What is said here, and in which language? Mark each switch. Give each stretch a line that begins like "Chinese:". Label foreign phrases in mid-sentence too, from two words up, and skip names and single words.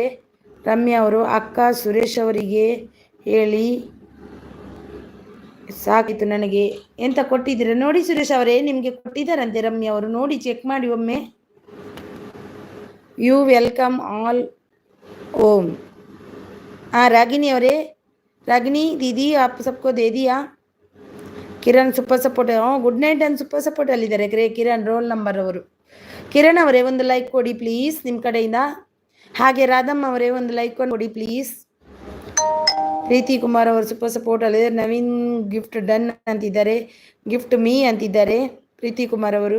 Kannada: ರಮ್ಯಾ ಅವರು ಅಕ್ಕ ಸುರೇಶ್ ಅವರಿಗೆ ಹೇಳಿ ಸಾಕಿತ್ತು ನನಗೆ ಎಂತ ಕೊಟ್ಟಿದ್ದೀರ ನೋಡಿ. ಸುರೇಶ್ ಅವರೇ ನಿಮಗೆ ಕೊಟ್ಟಿದ್ದಾರಂತೆ ರಮ್ಯಾ ಅವರು, ನೋಡಿ ಚೆಕ್ ಮಾಡಿ ಒಮ್ಮೆ.
English: You welcome all Om.
Hindi: ರಾಗಿಣಿ ಅವರೇ, ರಾಗಿಣಿ दीदी आप सबको दे दिया.
English: Kiran super support. good night and super support
Kannada: ಅಲ್ಲಿದ್ದಾರೆ ಕಿರಣ್ ರೋಲ್ ನಂಬರ್ ಅವರು. ಕಿರಣ್ ಅವರೇ ಒಂದು ಲೈಕ್ ಕೊಡಿ ಪ್ಲೀಸ್ ನಿಮ್ಮ ಕಡೆಯಿಂದ. ಹಾಗೆ ರಾಧಮ್ಮ ಅವರೇ ಒಂದು ಲೈಕ್ ಕೊಡಿ ಪ್ಲೀಸ್. ಪ್ರೀತಿ ಕುಮಾರ್ ಅವರು
English: super support
Kannada: ಅಲ್ಲಿದ್ದಾರೆ. ನವೀನ್
English: gift done
Kannada: ಅಂತಿದ್ದಾರೆ.
English: gift me
Kannada: ಅಂತಿದ್ದಾರೆ ಪ್ರೀತಿ ಕುಮಾರ್ ಅವರು.